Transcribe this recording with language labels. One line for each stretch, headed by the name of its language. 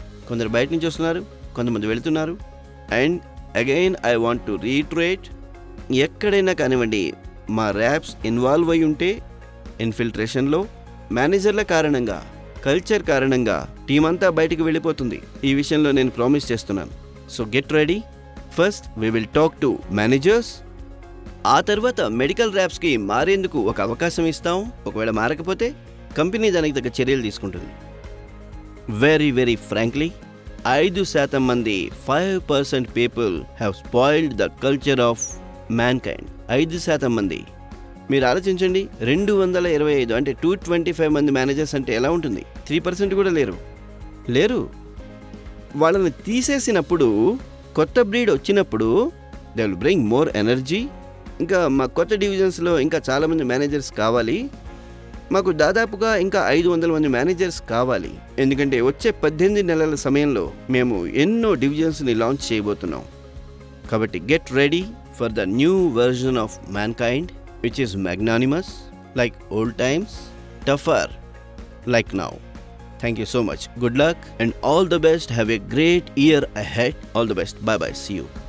Telugu: కొందరు బయట నుంచి వస్తున్నారు, కొంతమంది వెళుతున్నారు.
English: and again I want to reiterate,
Telugu: ఎక్కడైనా కానివ్వండి మా ర్యాప్స్ ఇన్వాల్వ్ అయి ఉంటే ఇన్ఫిల్ట్రేషన్లో, మేనేజర్ల కారణంగా, కల్చర్ కారణంగా టీం అంతా బయటికి వెళ్ళిపోతుంది. ఈ విషయంలో నేను ప్రామిస్ చేస్తున్నాను.
English: So get ready. First we will talk to managers.
Telugu: ఆ తర్వాత మెడికల్ ర్యాప్స్ కి మారేందుకు ఒక అవకాశం ఇస్తాం. ఒకవేళ మారకపోతే కంపెనీ దానికి తగ్గ చర్యలు తీసుకుంటుంది.
English: Very frankly, 5% మంది 5% people have spoiled the culture of mankind.
Telugu: 5% మంది. మీరు ఆలోచించండి, 225 అంటే 225 మంది మేనేజర్స్ అంటే ఎలా ఉంటుంది? 3% కూడా లేరు. వాళ్ళని తీసేసినప్పుడు, కొత్త బ్రీడ్ వచ్చినప్పుడు
English: They will bring more energy.
Telugu: ఇంకా మా కొత్త డివిజన్స్లో ఇంకా చాలామంది మేనేజర్స్ కావాలి, మాకు దాదాపుగా ఇంకా 500 మంది మేనేజర్స్ కావాలి. ఎందుకంటే వచ్చే 18 నెలల సమయంలో మేము ఎన్నో డివిజన్స్ని లాంచ్ చేయబోతున్నాం.
English: కాబట్టి get ready for the new version of mankind, which is magnanimous like old times, tougher like now. Thank you so much. Good luck and all the best. Have a great year ahead. All the best. Bye bye. See you.